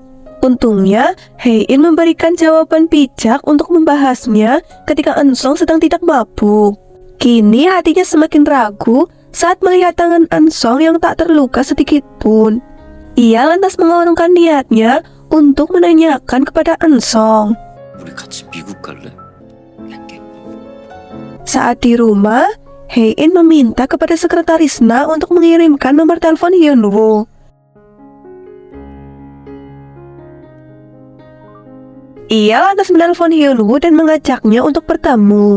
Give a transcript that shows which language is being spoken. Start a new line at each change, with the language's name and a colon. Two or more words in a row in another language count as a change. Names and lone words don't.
Indonesian: Untungnya, Hae-in memberikan jawaban bijak untuk membahasnya ketika Eun-sung sedang tidak mabuk. Kini hatinya semakin ragu saat melihat tangan Eun-sung yang tak terluka sedikit pun. Ia lantas mengurungkan niatnya untuk menanyakan kepada Eun-sung.
Korean: 우리 같이 미국 갈래?
Indonesian: Saat di rumah, Hae-in meminta kepada sekretaris Na untuk mengirimkan nomor telepon Hyunwoo. Ia lantas menelpon Hyunwoo dan mengajaknya untuk bertemu.